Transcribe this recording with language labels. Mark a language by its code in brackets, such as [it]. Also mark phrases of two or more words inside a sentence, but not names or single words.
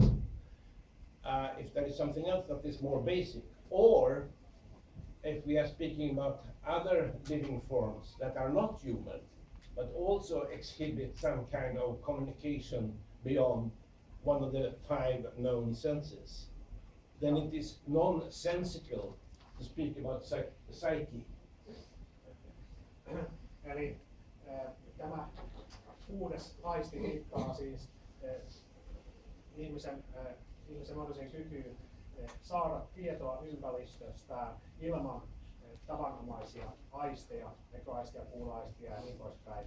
[en] if there is something else that is more basic, or if we are speaking about other living forms that are not human, but also exhibit some kind of communication beyond one of the five known senses, then it is nonsensical to speak about psyche. [fi] Eli tämä kuudes aisti viittaa siis ihmisen mahdolliseen kykyyn saada tietoa ympäristöstä ilman tavanomaisia aisteja, näköaistia, kuuloaistia ja niin poispäin.